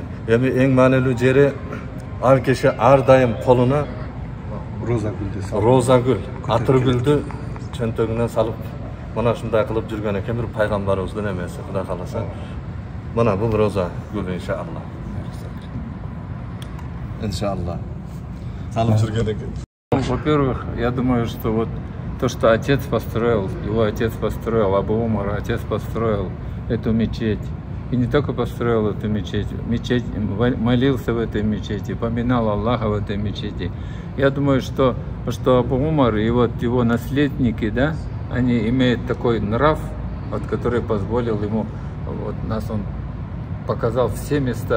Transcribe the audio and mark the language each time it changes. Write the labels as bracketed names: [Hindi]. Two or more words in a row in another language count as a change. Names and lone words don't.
[Kyrgyz] Эми эң маанилүү жери ар киши ар дайым колуна роза гүл, атыр гүлдү чөнтөгүнө салып, мына ушундай кылып жүргөн экен бир пайгамбарыбыздын эмеси, Кудай кааласа. Мына бул роза гүл иншалла. Иншалла. Салып жүргөн экен. [Russian] Во-первых, я думаю, что вот то, что отец построил, его отец построил, Абу Умар, отец построил эту мечеть. И не только построил эту мечеть, молился в этой мечети, поминал Аллаха в этой мечети. Я думаю, что Абу Умар и вот его наследники, да, они имеют такой нрав, вот, который позволил ему, вот нас он показал все места.